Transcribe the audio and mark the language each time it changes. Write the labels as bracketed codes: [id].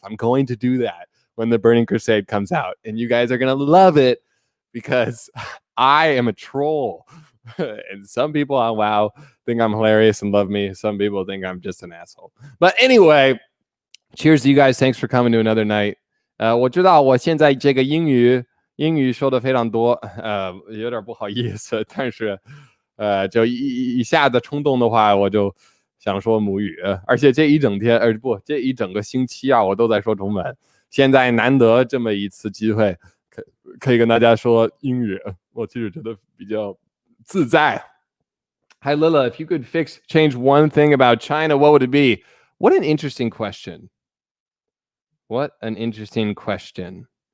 [en] I'm going to do that when the Burning Crusade comes out, and you guys are going to love it because I am a troll. And some people on WoW think I'm hilarious and love me. Some people think I'm just an asshole. But anyway, cheers to you guys. Thanks for coming to another night. [zh] 我知道我现在这个英语说的非常多，有点不好意思，但是就一下子冲动的话，我就想说母语，而且这一整天，这一整个星期啊，我都在说中文。现在难得这么一次机会，可以跟大家说英语，我其实觉得比较自在。 [en] Hi Lila, if you could change one thing about China, what would it be? What an interesting question. What an interesting question.